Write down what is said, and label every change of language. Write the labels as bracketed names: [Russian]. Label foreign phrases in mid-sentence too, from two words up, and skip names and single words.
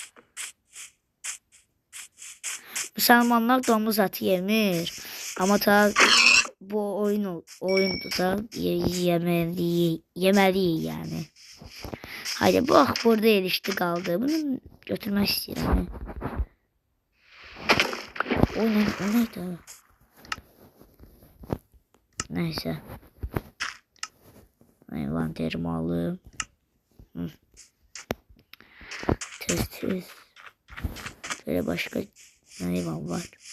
[Azerbaijani] Müsəlmanlar domuz eti yemir. Amma ta bu oyundur da yeməliyik yani. Haydi bax burada erişdi qaldı. Bunu götürmək istəyirəm. [Turkish] O neydi? Neyse. Envanterimi alım. [Azerbaijani] Tez. [Turkish] Böyle başka hayvan var.